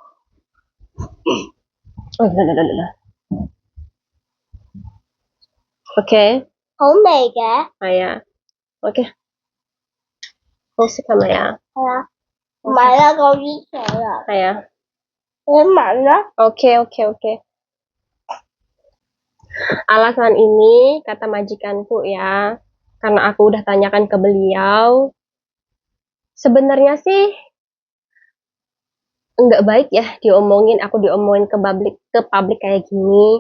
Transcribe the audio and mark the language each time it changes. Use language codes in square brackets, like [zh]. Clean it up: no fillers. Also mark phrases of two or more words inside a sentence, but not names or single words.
[yue] 嚟 ，ok，好味嘅。係啊，ok，好食係咪啊？係啊，唔係啦，講啲水啊。係啊。你聞啦。 [id] Oke, oke, oke. Alasan ini kata majikanku ya, karena aku udah tanyakan ke beliau. Sebenarnya sih nggak baik ya aku diomongin ke publik kayak gini.